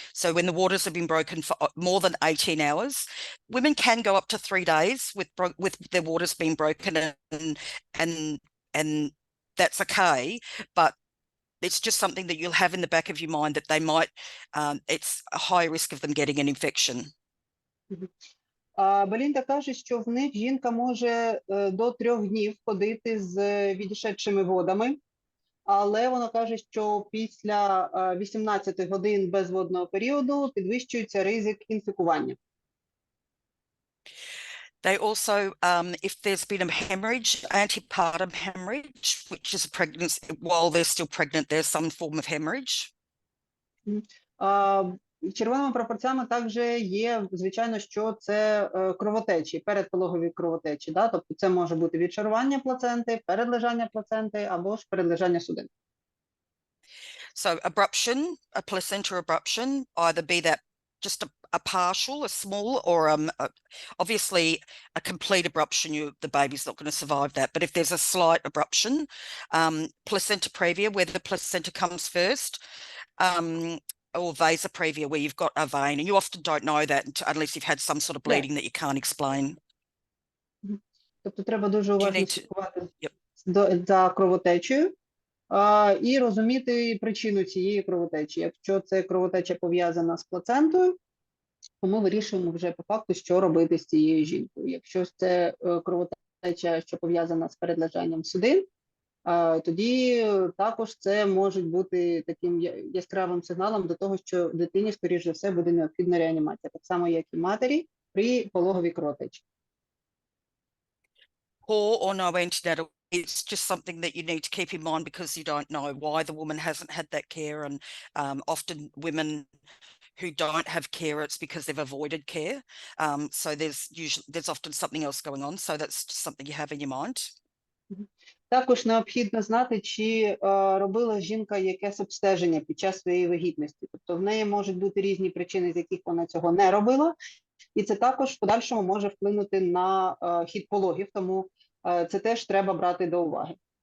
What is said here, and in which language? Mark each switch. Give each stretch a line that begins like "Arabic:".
English: So when the waters have been broken for more than 18 hours, women can go up to 3 days with their waters being broken, and that's okay. But it's just something that you'll have in the back of your mind that they might, it's a high risk of them getting an infection.
Ukrainian: Белінда каже, що в них жінка може до 3 днів ходити з відійшедшими водами, але вона каже, що після 18 годин безводного періоду підвищується ризик інфікування.
English: They also, if there's been a hemorrhage, antepartum hemorrhage, which is a pregnancy, while they're still pregnant, there's some form of hemorrhage.
Ukrainian: Червоними прапорцями також є, звичайно, що це кровотечі, передпологові кровотечі. Тобто це може бути відшарування плаценти, передлежання плаценти або ж передлежання судин.
English: So abruption, a placenta abruption, either be that just a partial, a small, or obviously a complete abruption, the baby's not going to survive that. But if there's a slight abruption, placenta previa, where the placenta comes first, or vasa previa, where you've got a vein, and you often don't know that unless you've had some sort of bleeding that you can't explain.
Ukrainian: Тобто треба дуже уважно слідкувати за кровотечею і розуміти причину цієї кровотечі. Якщо це кровотеча пов'язана з плацентою, то ми вирішуємо вже по факту, що робити з цією жінкою. Якщо це кровотеча, що пов'язана з передлежанням судин, тоді також це може бути таким яскравим сигналом до того, що дитині, скоріш за все, буде необхідна реанімація, так само, як і матері при пологовій кровотечі.
English: Poor or no antenatal, it's just something that you need to keep in mind because you don't know why the woman hasn't had that care, and often women who don't have care, it's because they've avoided care. So there's often something else going on, so that's just something you have in your mind.
Ukrainian: Також необхідно знати, чи робила жінка якесь обстеження під час своєї вагітності. Тобто в неї можуть бути різні причини, з яких вона цього не робила, і це також в подальшому може вплинути на хід пологів, тому це теж треба брати до уваги.